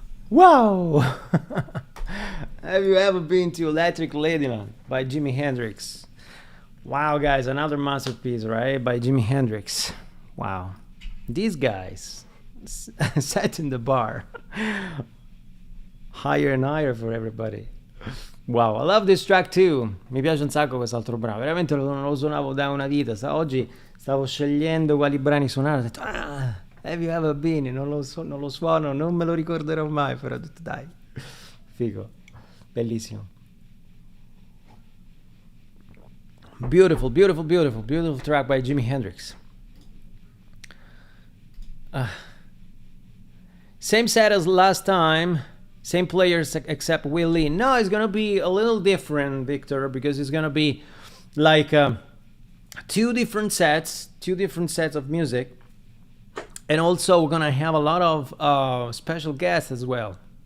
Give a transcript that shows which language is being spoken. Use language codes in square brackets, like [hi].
[en] Wow! Have you ever been to Electric Ladyland by Jimi Hendrix? Wow, guys, another masterpiece, right? By Jimi Hendrix. Wow. These guys set in the bar higher and higher for everybody. Wow, I love this track too. [it] Mi piace un sacco quest'altro brano. Veramente non lo suonavo da una vita. Oggi stavo scegliendo quali brani suonare. Ho detto, [en] have you ever been? [it] Non lo suono, non me lo ricorderò mai. Però ho detto, dai, figo, bellissimo. [en] Beautiful, beautiful, beautiful, beautiful track by Jimi Hendrix. Same set as last time. Same players except Will Lee. No, it's gonna be a little different, Victor, because it's gonna be like two different sets of music, and also we're gonna have a lot of special guests as well.